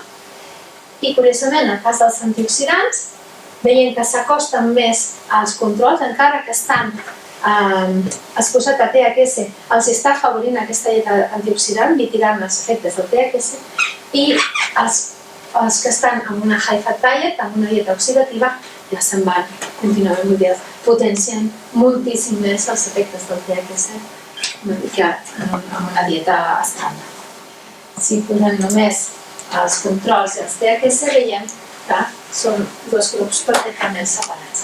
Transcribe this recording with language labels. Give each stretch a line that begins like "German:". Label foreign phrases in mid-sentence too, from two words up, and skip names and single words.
Catalan: I curiosament, en el cas dels antioxidants, veiem que s'acosten més als controls, encara que estan exposats a THC, els està afavorint aquesta dieta antioxidant, mitigant els efectes del THC, i els que estan amb una
English: high fat diet,
Catalan: amb una dieta oxidativa, ja se'n van contínuament potenciant moltíssim més els efectes del THC amb una dieta estàndard. Si posem només els controls i els THC, veiem que són dos grups perfectament separats.